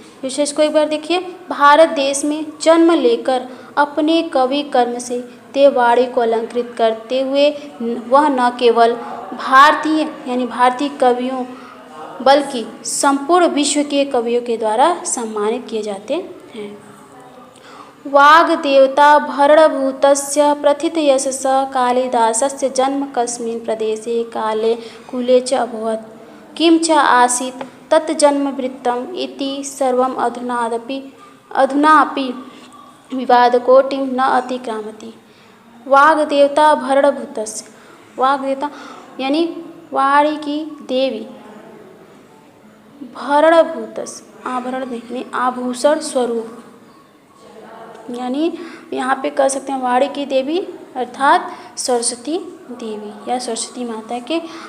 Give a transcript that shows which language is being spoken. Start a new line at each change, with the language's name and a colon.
Hindi: विशेष को एक बार देखिए, भारत देश में जन्म लेकर अपने कवि कर्म से देववाणी को अलंकृत करते हुए वह न केवल भारतीय कवियों बल्कि संपूर्ण विश्व के कवियों के द्वारा सम्मानित किए जाते हैं।
Sanskrit: वाग्देवता भरणभूतस्य प्रथितयशसा कालिदासस्य जन्म कस्मिन् प्रदेशे काले कुले च अभवत् किं च आसीत् तत् जन्मवृत्तम् इति सर्वम् अधुनापि विवादकोटिं न अतिक्रामति। वाग्देवता भरणभूतस्य
Hindi: वाग्देवता यानी वाणी की देवी भरणभूतस्य आभरण यानी आभूषण स्वरूप यानी यहाँ पे कह सकते हैं वाणी की देवी अर्थात सरस्वती देवी या सरस्वती माता के